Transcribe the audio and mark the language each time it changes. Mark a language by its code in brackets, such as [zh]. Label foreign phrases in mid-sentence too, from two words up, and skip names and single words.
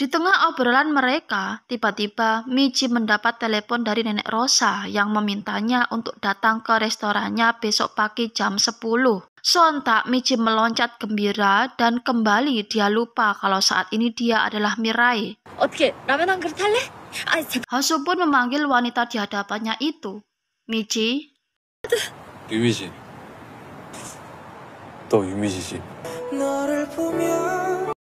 [id] Di tengah obrolan mereka, tiba-tiba Michi mendapat telepon dari Nenek Rosa yang memintanya untuk datang ke restorannya besok pagi jam 10. Sontak Michi meloncat gembira dan kembali dia lupa kalau saat ini dia adalah Mirai. [ko] 어떻게 라면 한 그릇 할래? 아니 잠깐. [id] Hasu pun memanggil wanita di hadapannya itu. Michi, [ko] 유미지. 너 유미지지.